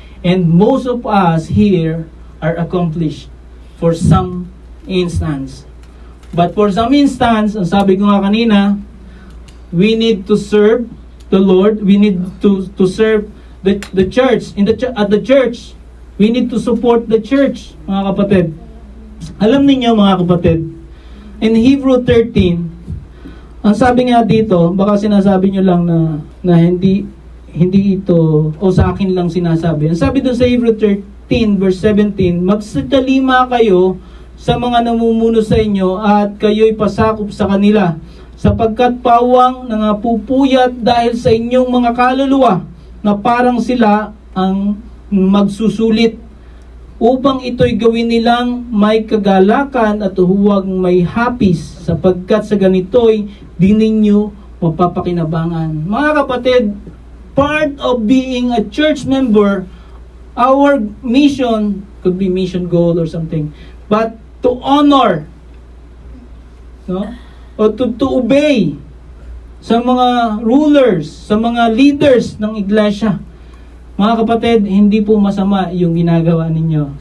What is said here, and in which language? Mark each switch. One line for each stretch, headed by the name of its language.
English: And most of us here are accomplished for some instance. But for some instance,
Filipino: ang sabi ko nga kanina,
English: we need to serve the Lord. We need to serve the church. At the church, we need to support the church,
Filipino: mga kapatid. Alam niyo mga kapatid, in Hebrew 13, ang sabi nga dito, baka sinasabi nyo lang na hindi ito, o sa akin lang sinasabi. Ang sabi doon sa Hebrew 13 verse 17, magsatalima kayo sa mga namumuno sa inyo at kayo'y pasakop sa kanila, sapagkat pawang nangapupuyat dahil sa inyong mga kaluluwa na parang sila ang magsusulit, upang ito'y gawin nilang may kagalakan at huwag may hapis, sapagkat sa ganito'y di ninyo mapapakinabangan. Mga kapatid,
English: part of being a church member, our mission, could be mission goal or something, but to honor, no?
Filipino: O
English: to obey
Filipino: sa mga rulers, sa mga leaders ng iglesia. Mga kapatid, hindi po masama yung ginagawa ninyo.